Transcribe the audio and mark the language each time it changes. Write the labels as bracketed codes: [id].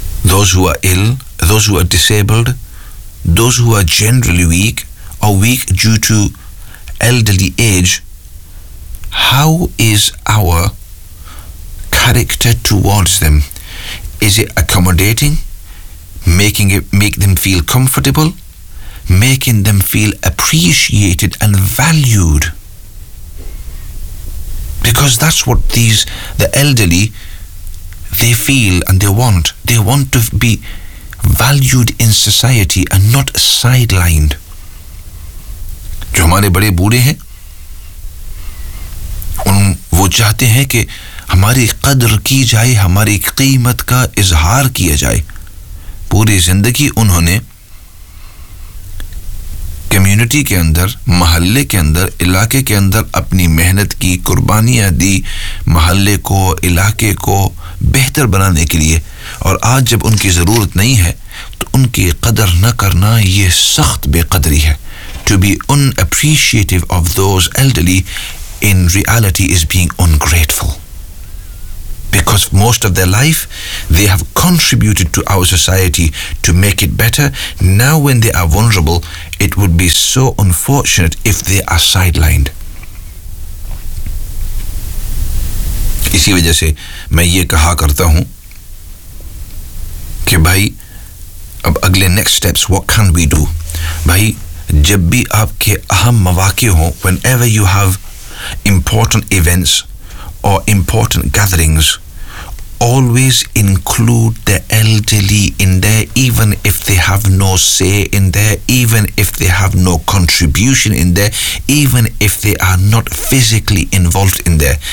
[en] Those who are ill, those who are disabled, those who are generally weak और weak due to elderly age, how is our character towards them? Is it accommodating, making them feel comfortable, making them feel appreciated and valued? Because that's what the elderly, they feel and they want. They want to be valued in society and not sidelined. [hi] जो हमारे बड़े बूढ़े हैं, उन वो चाहते हैं कि हमारी कदर की जाए, हमारी कीमत का इजहार किया जाए. पूरी जिंदगी उन्होंने कम्युनिटी के अंदर, महल्ले के अंदर, इलाके के अंदर अपनी मेहनत की, कुर्बानियां दी महल्ले को, इलाके को बेहतर बनाने के लिए. और आज जब उनकी ज़रूरत नहीं है तो उनकी कदर न करना ये सख्त बेकदरी है. [en] To be unappreciative of those elderly in reality is being ungrateful. because most of their life they have contributed to our society to make it better. Now when they are vulnerable, it would be so unfortunate if they are sidelined. [hi] इसी वजह से मैं ये कहा करता हूँ कि भाई अब अगले [en] next steps what can we do? [hi] भाई जब भी आपके अहम मौके हों, [en] whenever you have important events or important gatherings, always include the elderly in there, even if they have no say in there, even if they have no contribution in there, even if they are not physically involved in there.